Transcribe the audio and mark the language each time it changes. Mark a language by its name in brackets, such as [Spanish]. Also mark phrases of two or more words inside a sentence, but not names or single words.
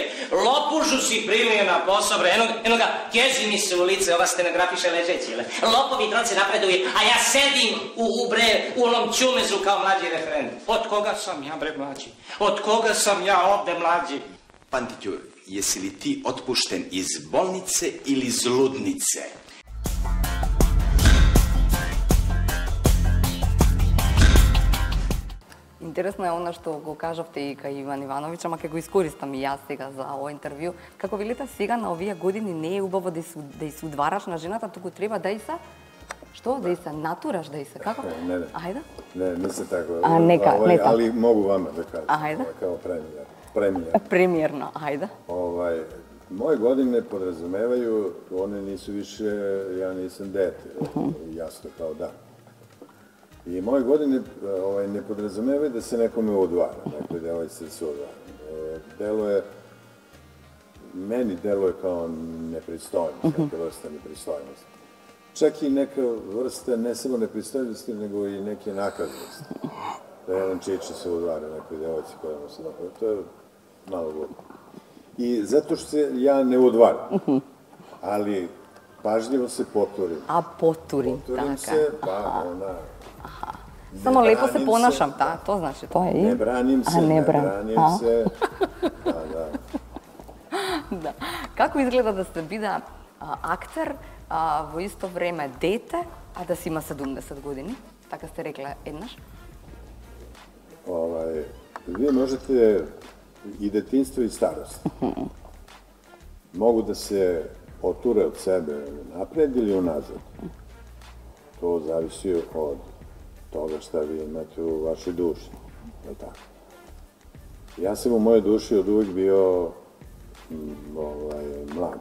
[Serbian] Lopužu si primio na posao, bre. Eno ga, kezi mi se u lice, ova stenografiša ležeći, le. Lopovi tronci napreduju, a ja sedim u onom čumezu kao mlađi referent. Od koga sam ja, bre, mlađi? Od koga sam ja ovde mlađi? Pantiću, jesi li ti otpušten iz bolnice ili iz ludnice? [Macedonian] Интересно е она што го кажавте и кај Иван Ивановиќ, ама ќе го искористам и јас сега за овој интервју. Како велите, сега на овие години не е убаво да и се удвараш на жената, туку треба да и се... Што? Да и се натураш, да и се... Како? [Serbian] Ne. [Macedonian] Ајде. [Serbian] Ne, nisam tako. A, neka, ne tako. Ali mogu vama da kažem. Ajde. Kao premijer. [Macedonian] Премиерно, ајде. [Serbian] Moje godine podrazumevaju, one nisu više, ja nisam dete, jasno kao dan. I moje godine ne podrazumevaju da se nekome udvara, nekoj devojci se udvara. Meni deluje kao nepristojnost, neka vrsta nepristojnosti. Čak i neka vrsta ne samo nepristojnosti, nego i neke nakaznosti. Da jedan čiče se udvara nekoj devojci koja mu se napravi. To je malo glupo. I zato što se ja ne udvaram, ali pažljivo se poturim. A poturim, така. Poturim se, pa ona... Само лепо се понашам, [Macedonian] тоа значи, тоа е и... [Serbian] Не браним се, [Macedonian] Да. Како изгледа да се биде актер, во исто време дете, а да си има 70 години? Така сте рекле еднаш? Вие можете и детинство и старост. [Serbian] Mogu da se oture od sebe napred ili unazad. To zavisi od toga šta vi imate u vašoj duši. Ja sam u mojoj duši od uvijek bio mlad.